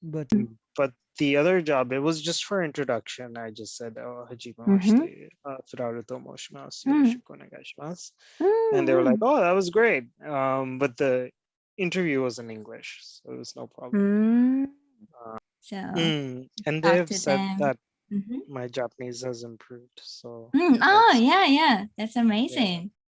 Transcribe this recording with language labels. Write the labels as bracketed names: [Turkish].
[English] But the other job, it was just for introduction. I just said, oh, [Japanese] はじめまして、フラルと申します。よろしくお願いします。 [English] And they were like, oh, that was great. But the interview was in English, so it was no problem. So and they've said that my Japanese has improved. So Oh, that's yeah. That's yeah. amazing.